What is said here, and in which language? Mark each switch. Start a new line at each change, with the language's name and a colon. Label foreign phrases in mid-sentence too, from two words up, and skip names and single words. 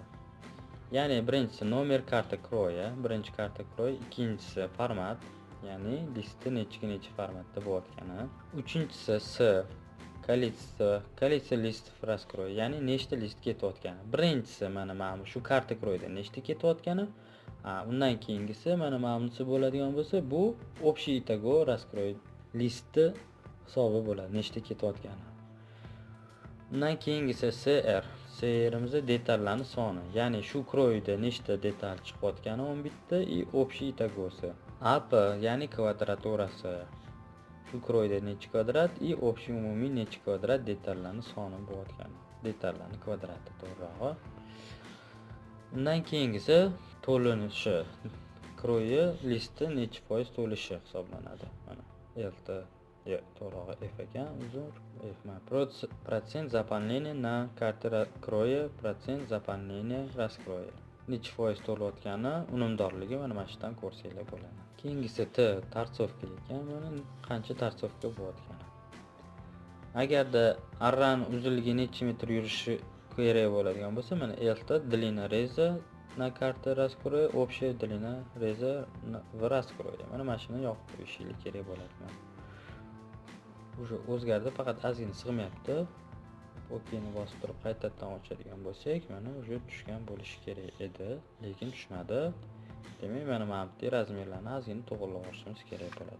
Uzbek: Ya'ni birinchisi nomer karta kroya, birinchi karta kroy, ikkinchisi format, ya'ni listni necha formatda bo'layotgani. Uchinchisi S kolleksiya list raskroy, ya'ni nechta list ketayotgani. Birinchisi mana shu karta kroyda nechta ketayotgani. Undan keyingisi mana bunisi bo'ladigan bo'lsa, bu
Russian: общий итого раскрой
Uzbek: listi hisobi bo'ladi, nechta ketayotgani. Undan keyingisi CR'imizda detallarning soni, ya'ni shu kroyda nechta detal chiqayotgani 11 ta
Russian: и общий итогоsi.
Uzbek: AP ya'ni kvadraturasi. Shu kroyda necha kvadrat и общий umumiy necha kvadrat detallarning soni bo'layotgani. Detallarning kvadrati to'g'rirog'i. Undan keyingisi to'linishi. Kroyi listi necha foiz to'lishi hisoblanadi. Mana LT to'g'rirog'i F ekan, uzr F.
Russian: Процент заполнения на карте кроя, процент заполнения раскроя.
Uzbek: Necha foiz to'layotgani, unumdorligi mana shundan ko'rsanglar bo'ladi. Keyingisi T tarsovka ekan, mana qancha tarsovka bo'layotgani. Agarda arran uzunligi necha metr yurishi kerak bo'ladigan bo'lsa, mana LT
Russian: длина реза на карте раскроя, общая длина реза в раскроя.
Uzbek: Mana shuni yoqib qo'yishingiz kerak bo'ladi. Уже o'zgardi, faqat ozgina sig'mayapti. OKni bosib turib qaytadan ochadigan bo'lsak, mana уже tushgan bo'lishi kerak edi, lekin tushmadi. Demak, mana bu razmerlarni ozgina to'g'irlab olishimiz kerak bo'ladi.